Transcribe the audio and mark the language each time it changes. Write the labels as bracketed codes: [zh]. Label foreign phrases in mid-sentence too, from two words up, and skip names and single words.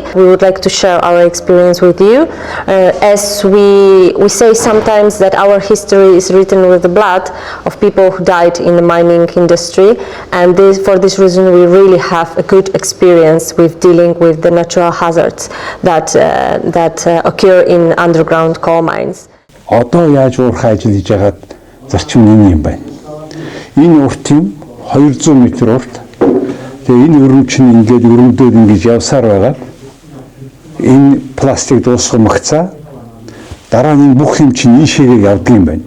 [en] We would like to share our experience with you. As we say sometimes that our history is written with the blood of people who died in the mining industry, and for this reason we really have a good experience with dealing with the natural hazards that occur in underground coal mines. [mn] Одоо яаж уурхай ажил хийж байгаад зарчим юм байна. Энэ урт юм 200 м урт. Тэгээ энэ өрөмч нь ингээд өрөмдөөд ингэж явсаар байгаа. Энэ пластик дуусгамгцаа дараа нь бүх юм чинь ийшээгээ явдаг юм байна.